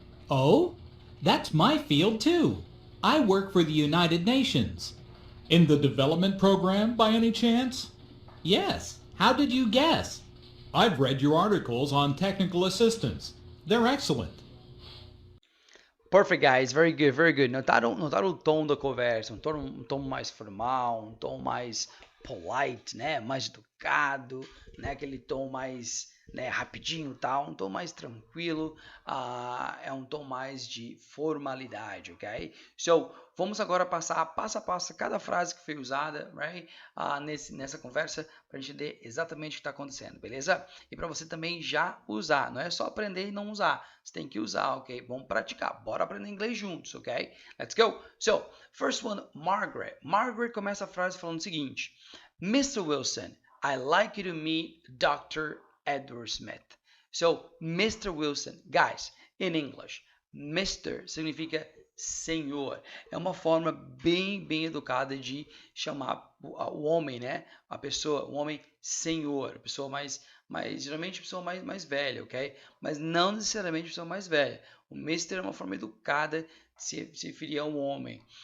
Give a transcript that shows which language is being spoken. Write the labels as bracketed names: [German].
[English] Oh, that's my field, too. I work for the United Nations. In the development program, by any chance? Yes. How did you guess? I've read your articles on technical assistance. They're excellent. Perfect, guys. Very good, very good. [Portuguese] Notaram o tom da conversa, um tom mais formal, um tom mais polite, né? Mais educado, né? Aquele tom mais, né, rapidinho, tal, um tom mais tranquilo, é um tom mais de formalidade, ok? So, vamos agora passar passo a passo cada frase que foi usada, right? Nessa conversa, para a gente entender exatamente o que está acontecendo, beleza? E para você também já usar, não é só aprender e não usar, você tem que usar, ok? Vamos praticar, bora aprender inglês juntos, ok? [English] Let's go! So, first one, [Portuguese] Margaret. Margaret começa a frase falando o seguinte: Mr. [English] Wilson, I'd like you to meet Dr. Edward Smith. So, Mr. Wilson, guys, in English, Mr. [Portuguese] significa senhor. É uma forma bem educada de chamar o homem, né? A pessoa, o homem senhor, a pessoa geralmente a pessoa mais velha, ok? Mas não necessariamente a pessoa mais velha. O Mr. é uma forma educada de se referir a um homem.